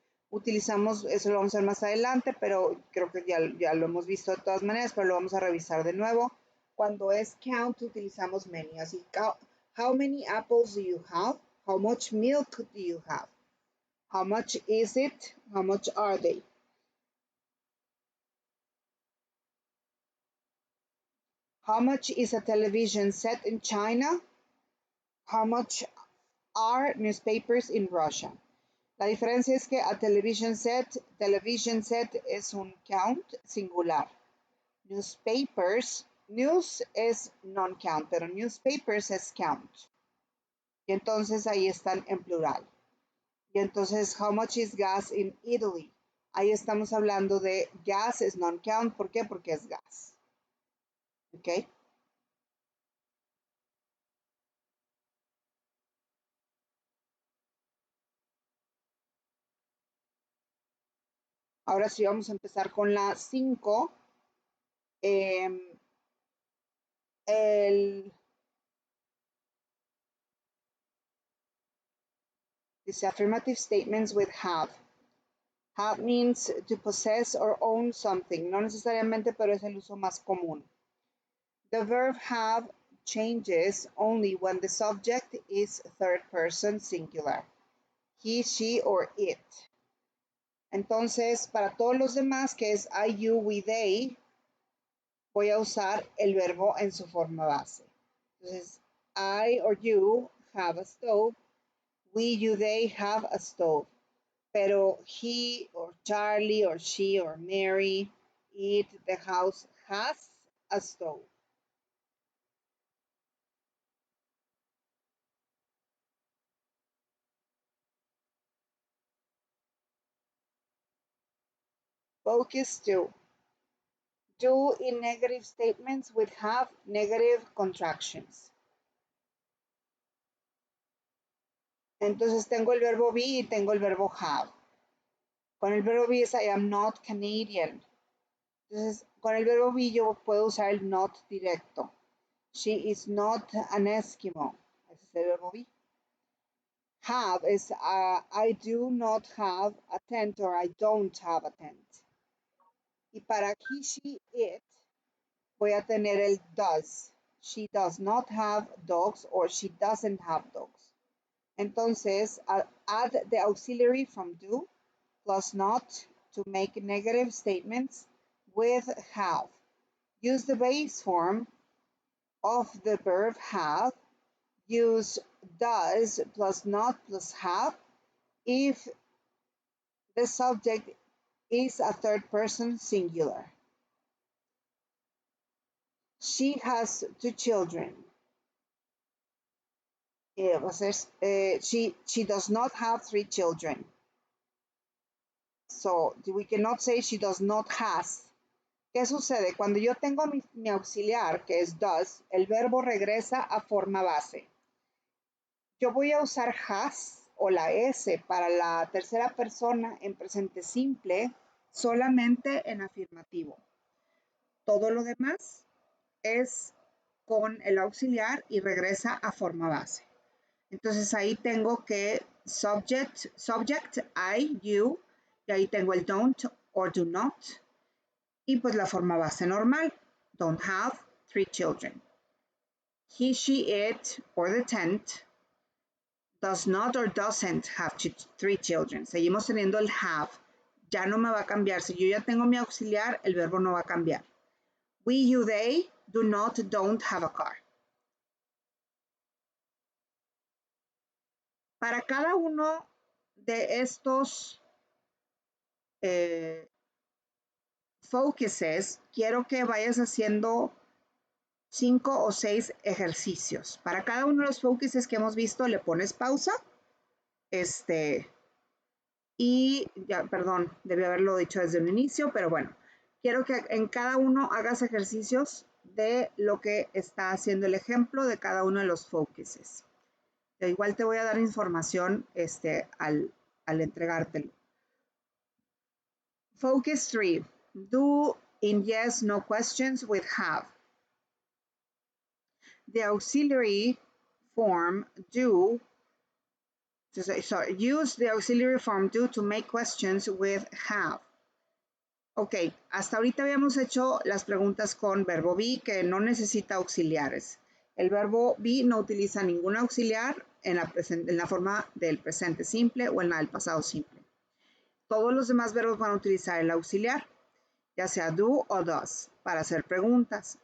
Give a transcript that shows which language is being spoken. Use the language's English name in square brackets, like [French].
[Spanish] Utilizamos, eso lo vamos a ver más adelante, pero creo que ya lo hemos visto de todas maneras, pero lo vamos a revisar de nuevo. Cuando es [English] count [Spanish] utilizamos [English] many, [Spanish] así, [English] how many apples do you have? How much milk do you have? How much is it? How much are they? How much is a television set in China? How much are newspapers in Russia? [Spanish] La diferencia es que [English] a television set [Spanish] es un count singular. [English] Newspapers, news es non-count, [Spanish] pero [English] newspapers es count. [Spanish] Y entonces ahí están en plural. Y entonces, [English] how much is gas in Italy? [Spanish] Ahí estamos hablando de gas es non-count. ¿Por qué? Porque es gas. ¿Ok? Ahora sí vamos a empezar con la 5. El, dice [English] affirmative statements with have. Have means to possess or own something. [Spanish] No necesariamente, pero es el uso más común. [English] The verb have changes only when the subject is third person singular. He, she, or it. [Spanish] Entonces, para todos los demás, que es [English] I, you, we, they, [Spanish] voy a usar el verbo en su forma base. Entonces, [English] I or you have a stove. We, you, they have a stove. [Spanish] Pero [English] he or Charlie or she or Mary, it, the house has a stove. Focus to. Do in negative statements with have negative contractions. [Spanish] Entonces tengo el verbo be y tengo el verbo have. Con el verbo be es [English] I am not Canadian. [Spanish] Entonces, con el verbo be yo puedo usar el not directo. [English] She is not an Eskimo. [Spanish] Ese es el verbo [English] be. Have is I do not have a tent or I don't have a tent. [Spanish] Y para he, she, it voy a tener el does. [English] She does not have dogs or she doesn't have dogs. [Spanish] Entonces, [English] I'll add the auxiliary from do plus not to make negative statements with have. Use the base form of the verb have. Use does plus not plus have if the subject is a third person singular. She has 2 children. She does not have 3 children. So we cannot say she does not has. [Spanish] ¿Qué sucede? Cuando yo tengo mi auxiliar, que es does, el verbo regresa a forma base. Yo voy a usar has o la S para la tercera persona en presente simple solamente en afirmativo. Todo lo demás es con el auxiliar y regresa a forma base. Entonces ahí tengo que subject, I, you, y ahí tengo el [English] don't or do not, [Spanish] y pues la forma base normal, [English] don't have 3 children. He, she, it, or the tent does not or doesn't have 3 children. [Spanish] Seguimos teniendo el have, ya no me va a cambiar. Si yo ya tengo mi auxiliar, el verbo no va a cambiar. [English] We, you, they do not, don't have a car. [Spanish] Para cada uno de estos focuses, quiero que vayas haciendo 5 o 6 ejercicios. Para cada uno de los focuses que hemos visto, le pones pausa. Y ya, perdón, debí haberlo dicho desde un inicio, pero bueno, quiero que en cada uno hagas ejercicios de lo que está haciendo el ejemplo de cada uno de los focuses. Igual te voy a dar información al entregártelo. [English] Focus 3. Do in yes, no questions with have. The auxiliary form do, sorry, use the auxiliary form do to make questions with have. [Spanish] Ok, hasta ahorita habíamos hecho las preguntas con verbo be que no necesita auxiliares. El verbo be no utiliza ningún auxiliar en la forma del presente simple o en la del pasado simple. Todos los demás verbos van a utilizar el auxiliar, ya sea do o does, para hacer preguntas.